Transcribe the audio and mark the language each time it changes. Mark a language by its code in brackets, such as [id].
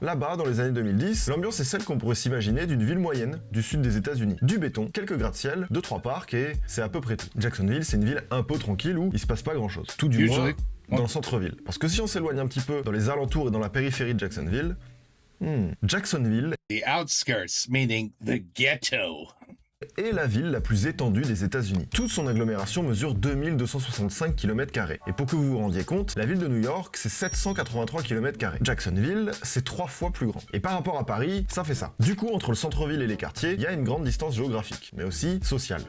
[fr] Là-bas, dans les années 2010, l'ambiance est celle qu'on pourrait s'imaginer d'une ville moyenne du sud des États-Unis. Du béton, quelques gratte-ciel, 2-3 parcs et c'est à peu près tout. Jacksonville, c'est une ville un peu tranquille où il se passe pas grand-chose. Tout du moins dans le centre-ville. Parce que si on s'éloigne un petit peu dans les alentours et dans la périphérie de Jacksonville, Jacksonville... [en] The outskirts, meaning the ghetto. [fr] Est la ville la plus étendue des États-Unis. Toute son agglomération mesure 2265 km². Et pour que vous vous rendiez compte, la ville de New York, c'est 783 km². Jacksonville, c'est 3 fois plus grand. Et par rapport à Paris, ça fait ça. Du coup, entre le centre-ville et les quartiers, il y a une grande distance géographique, mais aussi sociale.